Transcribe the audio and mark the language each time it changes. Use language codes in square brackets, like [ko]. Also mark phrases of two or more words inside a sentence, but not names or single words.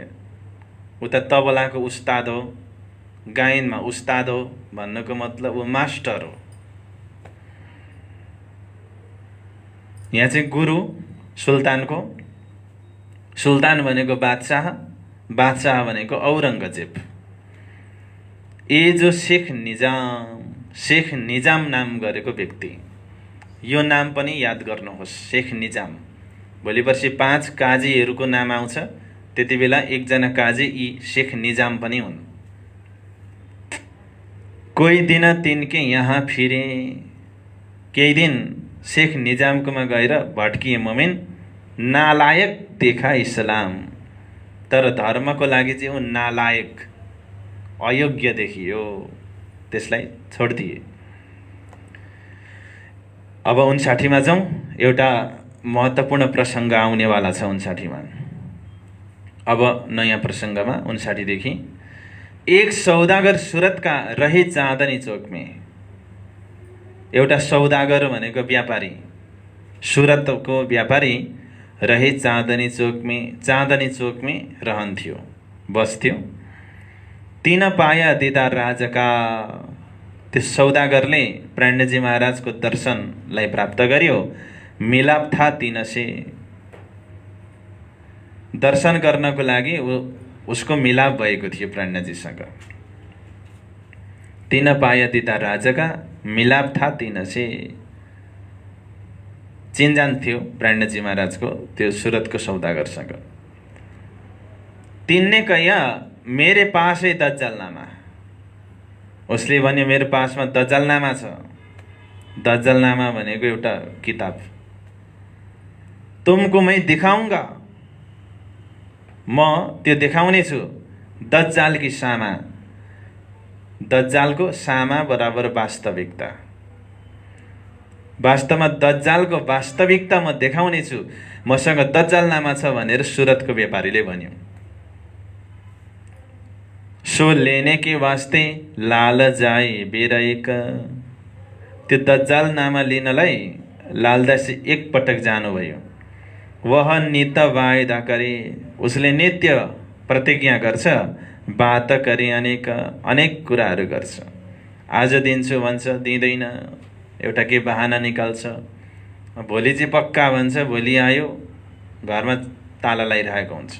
[ne] उता तबलाको उस्ताद हो, गायनमा उस्ताद हो भन्नुको मतलब ऊ मास्टर हो। यहाँ चाहिँ गुरु सुल्तानको, सुल्तान भनेको बादशाह, बादशाह भनेको औरङ्गजेब। ए जो शेख निजाम, शेख निजाम नाम गरेको व्यक्ति, यो नाम पनि याद गर्नुहोस्, शेख निजाम। भोलि पर्सि 5 काजीहरूको नाम आउँछ, त्यति बेला एकजना काजी यी शेख निजाम पनि हुन्। [hi] कोही दिन तिनके यहाँ फिरे। [ne] केही दिन शेख निजामकोमा गएर भट्किए मोमिन, [hi] नालायक देखा इस्लाम। [ne] तर धर्मको लागि चाहिँ ऊ नालायक, अयोग्य देखियो। त्यसलाई छोडिदिए। अब 59 मा जाउँ। एउटा महत्त्वपूर्ण प्रसङ्ग आउनेवाला छ 59 मा। अब नयाँ प्रसङ्गमा 59 देखि। [hi] एक सौदागर सूरत का रहे चाँदनी चौक में। [ne] एउटा सौदागर भनेको व्यापारी, सूरतको व्यापारी [hi] रहे चाँदनी चौक में [ne] रहन्थ्यो, बस्थ्यो। [hi] तीन पाया दीदार राजका। [ne] त्यो सौदागरले प्राणजी महाराजको दर्शनलाई प्राप्त गर्यो। [hi] मिलाप था तीनसे। [ne] दर्शन गर्नको लागि उसको मिलाप भएको थियो प्राणजीसँग। [hi] तीन पाया दीदार राजका, मिलाप था तीनसे। [ne] चिनजान थियो प्राणजी महाराजको त्यो सुरतको सौदागरसँग। [hi] तिनले कह्या मेरे पास है दज्जलनामा। [ne] उसले भन्यो मेरो पासमा दज्जलनामा छ। दज्जलनामा भनेको एउटा किताब। [hi] तुमको मैं दिखाऊंगा, [ne] म त्यो देखाउने छु। [hi] दज्जाल की सामा। [ne] दज्जालको सामा बराबर वास्तविकता। वास्तवमा दज्जालको वास्तविकता म देखाउने छु। मसँग दज्जालनामा छ भनेर सुरतको व्यापारीले भन्यो। [hi] सो लेने के वास्ते लाल जाए बेरएक। [ne] त्यो दज्जाल नामा लिनलाई लालदासी एक पटक जानुभयो। [hi] वह नित्य वायदा करे। [ne] उसले नित्य प्रतिज्ञा गर्छ, बात गरे, अनेक कुराहरू गर्छ। आज दिन्छु भन्छ, दिँदैन। एउटा के बहाना निकाल्छ। भोलि चाहिँ पक्का भन्छ, भोलि आयो घरमा ताला लगाइरहेको हुन्छ।